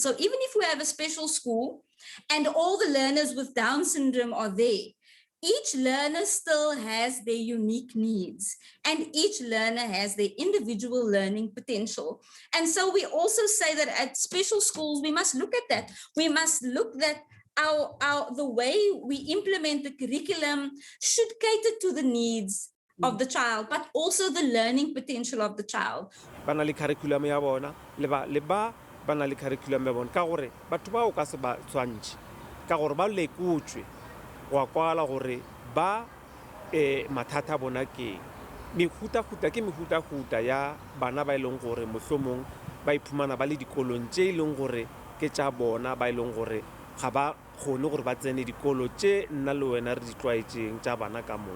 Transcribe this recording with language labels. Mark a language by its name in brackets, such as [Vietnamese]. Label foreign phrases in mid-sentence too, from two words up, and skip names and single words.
[English] So even if we have a special school and all the learners with Down syndrome are there, each learner still has their unique needs, and each learner has their individual learning potential. And so we also say that at special schools, we must look at that. We must look that the way we implement the curriculum should cater to the needs of the child, but also the learning potential of the child. [Northern Sotho] Bana le curriculum ya bona, le ba bana le curriculum ya bona, ka gore batho ba o ka se ba tshwantše, ka gore ba lekutswe wa kwala gore ba mathata bona ke mehuta ya bana ba ileng gore mohlomong ba iphumana ba le dikolong tše ileng gore ke tša bona, ba ileng gore ga ba kgone gore ba tsene dikolo tše nna le wena re di tlwaetšeng tša bana ka moka.